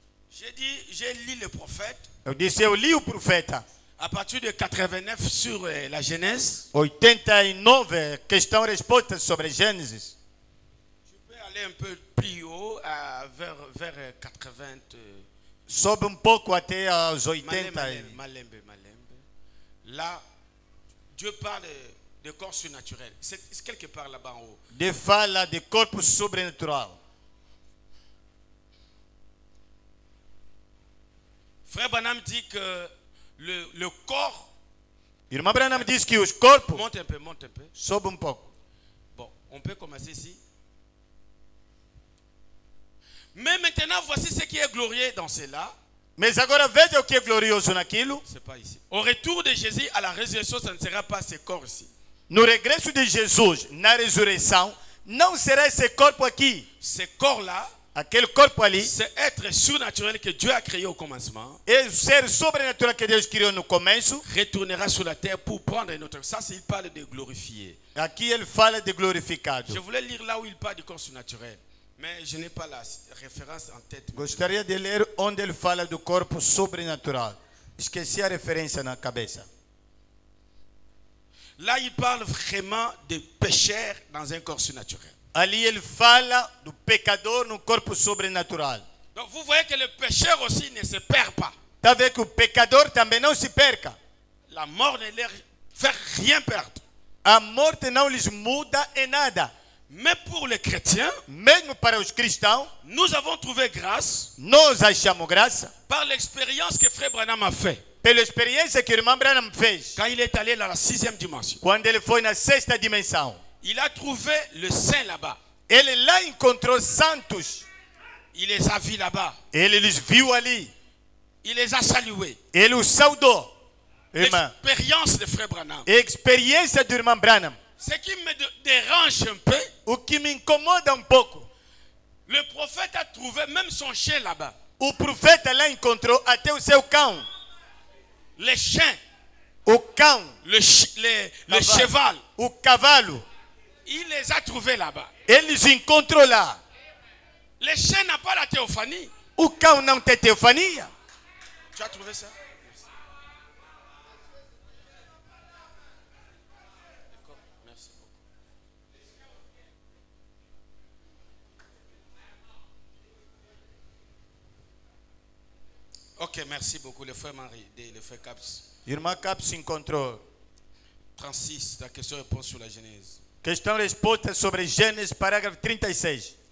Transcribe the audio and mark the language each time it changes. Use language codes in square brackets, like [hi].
[fr] j'ai dit, j'ai lu le prophète [pt] eu disse, eu li o profeta. [fr] à partir de 89 sur la Genèse. [pt] 89, questão-resposta sobre Gênesis. [fr] Je peux aller un peu plus haut, vers 80. [pt] Sobe um pouco até aos 80. [fr] Malembe. Là, Dieu parle de corps surnaturel. C'est quelque part là-bas en haut. [pt] De fala de corpo sobrenatural. [fr] Frère Branham dit que le corps... [pt] Irmã Branham diz que os corpos... [fr] Monte un peu. [pt] Sobe um pouco. [fr] Bon, on peut commencer ici. Mais maintenant, voici ce qui est glorieux dans cela. [pt] Mas agora veja o que é glorioso naquilo. [fr] C'est pas ici. Au retour de Jésus à la résurrection, ça ne sera pas ce corps ici. [pt] No regresso de Jesus, na ressurreição, não será esse corpo aqui. [fr] Ce corps-là, [pt] Aquele corpo ali [fr] c'est être surnaturel que Dieu a créé au commencement. [pt] é o ser sobrenatural que Deus criou no começo. [fr] Retournera sur la terre pour prendre notre... Ça, il parle de glorifier. [pt] Aqui ele fala de glorificado. [fr] Je voulais lire là où il parle du corps surnaturel. Mais je n'ai pas la référence en tête. [pt] Gostaria de ler onde ele fala do corpo sobrenatural. Esqueci a referência na cabeça. [fr] Là, il parle vraiment de pécheurs dans un corps surnaturel. [pt] Ali ele fala do pecador no corpo sobrenatural. [fr] Donc vous voyez que le pécheur aussi ne se perd pas. [pt] Está vendo que o pecador também não se perca. [fr] La mort ne leur fait rien perdre. [pt] A morte não lhes muda em nada. [fr] Mais pour les chrétiens, [pt] Mesmo para os cristãos, [fr] nous avons trouvé grâce [pt] nós achamos graça [fr] par l'expérience que Frère Branham a fait [pt] pela experiência que o irmão Branham fez [fr] quand il est allé dans la 6e dimension. [pt] quando ele foi na sexta dimensão. [fr] Il a trouvé le saint là-bas. [pt] Ele lá encontrou santos. [fr] Il les a vus là-bas. [pt] Ele os viu ali. [fr] Il les a salués. [pt] Ele os saudou. Irmã, [fr] L'expérience de Frère Branham. [pt] experiência do irmão Branham. [fr] Ce qui me dérange un peu, [pt] O que me incomoda um pouco, [fr] le prophète a trouvé même son chien là-bas. [pt] o profeta lá encontrou até o seu cão. [fr] Les chiens, [pt] O cão, [fr] le cheval, [pt] o cavalo, [fr] il les a trouvés là-bas. [pt] ele os encontrou lá. [fr] Les chiens n'ont pas la théophanie. [pt] O cão não tem teofania. [fr] Tu as trouvé ça? Merci beaucoup. Ok, merci beaucoup, le frère Marie, le frère Caps. [pt] Irmã Capes encontrou [fr] 36, la question-réponse sur la Genèse. [pt] questão-resposta sobre Gênesis, parágrafo 36.